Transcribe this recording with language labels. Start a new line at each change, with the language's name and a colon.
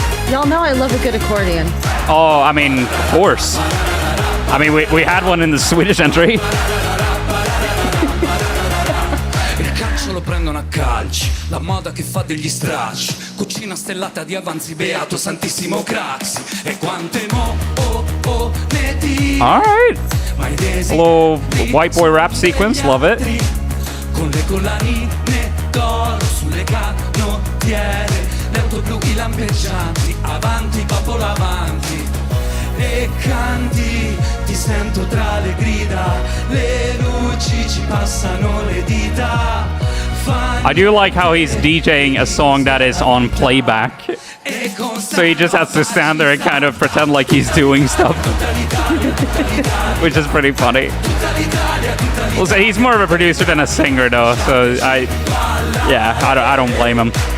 English: Y'all know I love a good accordion. Oh, I mean, of course. I mean, we had one in the Swedish entry.
Italian: Il calcio lo prendono a calci, la moda che fa degli stracci, cucina stellata di avanzi, beato santissimo Craxi. E quante ne di.
English: All right. A little white boy rap sequence, love it.
Italian: Con le collanine d'oro sulle canottiere, le auto blu i lampeggianti, avanti popolo avanti. E canti, ti sento tra le grida, le luci ci passano le dita.
English: I do like how he's DJing a song that is on playback. So he just has to stand there and kind of pretend like he's doing stuff. Which is pretty funny. Well, so he's more of a producer than a singer though, so I don't blame him.